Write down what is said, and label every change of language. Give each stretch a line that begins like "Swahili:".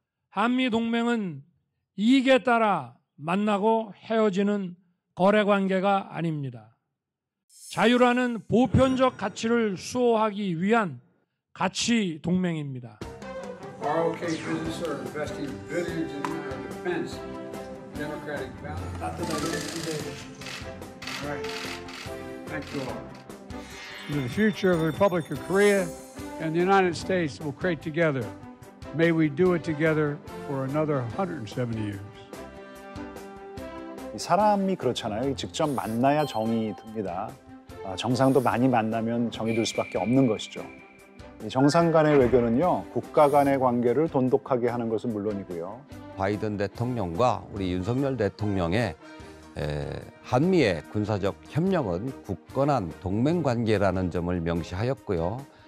Korean: 한미동맹은 이익에 따라 만나고 헤어지는 거래관계가 아닙니다. 자유라는 보편적 가치를 수호하기 위한 가치 동맹입니다.
English: ROK business are investing billions in our defense, democratic balance. All right. Thank you all. The future of the Republic of Korea and the United States will create together. May we do it together for another 170 years.
Korean: 사람이 그렇잖아요. 직접 만나야 정이 듭니다. 정상도 많이 만나면 정이 들 수밖에 없는 것이죠. 정상 간의 외교는요, 국가 간의 관계를 돈독하게 하는 것은 물론이고요. 바이든 대통령과 우리 윤석열 대통령의 한미의 군사적 협력은 굳건한 동맹 관계라는 점을 명시하였고요.